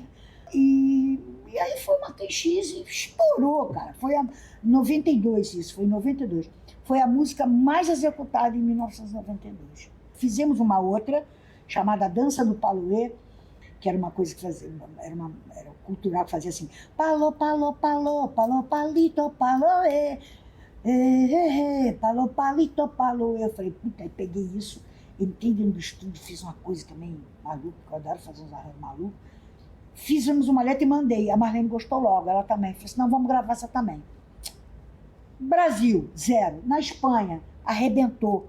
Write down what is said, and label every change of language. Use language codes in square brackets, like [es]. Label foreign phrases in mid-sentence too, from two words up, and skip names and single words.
[pt] E aí foi uma Matheus X e estourou, cara. Foi em 92 isso, foi em 92. Foi a música mais executada em 1992. Fizemos uma outra, chamada Dança do Paluê, que era uma coisa que fazia, era cultural, que fazia assim, palô, palô, palô, palô, palito, paloê, palô, palito, paloê. Eu falei, puta, aí peguei isso, entrei dentro do estúdio, fiz uma coisa também maluca, que eu adoro fazer uns arranjos malucos. Fizemos uma letra e mandei, a Marlene gostou logo, ela também. Falei assim, não, vamos gravar essa também. Brasil, 0. Na Espanha, arrebentou.